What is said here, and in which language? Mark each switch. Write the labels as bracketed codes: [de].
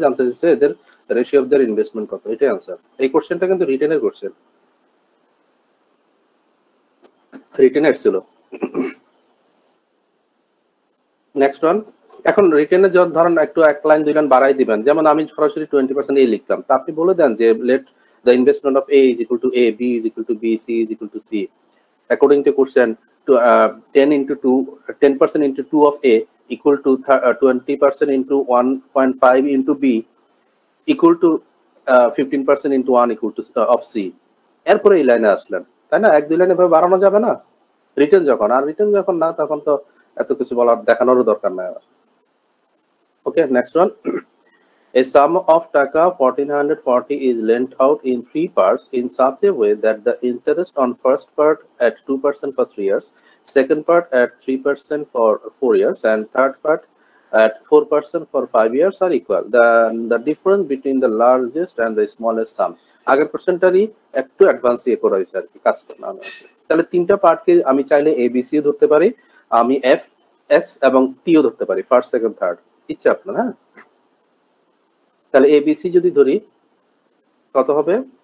[bn] জানতে চাইছে এদের [en] ratio of their investment [bn] কত, এটাই আনসার। এই কোশ্চেনটা কিন্তু রিটেনের কোশ্চেন, রিটেনের ছিল। [en] Next one. [bn] এখন রিটেনে ধরেন একটু এক লাইন দুই লাইন বাড়াই দিবেন, যেমন আমি সরাসরি 20% এ লিখলাম, তা আপনি বলে দেন যে [en] Let the investment of A is equal to A, B is equal to B, C is equal to C according to question. 10 into 2 10% into 2 of A equal to 20% into 1.5 into B equal to 15% into 1 equal to of C। [bn] এরপরে এই লাইনে আসলেন, তাই না? এক দুই লাইনে ভাবে বাড়ানো যাবে না রিটেন যখন, আর রিটেন যখন না তখন তো এত কিছু বলার দেখানোরও দরকার নাই। [en] Okay, next one. A sum of taka 1440 is lent out in 3 parts in such a way that the interest on first part at 2% for 3 years, second part at 3% for 4 years, and third part at 4% for 5 years are equal. The difference between the largest and the smallest sum. [bn] আগের কোশ্চেনটারই একটু advance ইয়ে করা হয়েছে আর কি, কাজটা না। তাহলে তিনটা পার্টকে আমি চাইলে এ বি সি ধরতে পারি, আমি এফ এস এবং টিও ধরতে পারি, ফার্স্ট সেকেন্ড থার্ড, ইচ্ছা আপনার। হ্যাঁ, তাহলে এবিসি যদি ধরি কত হবে?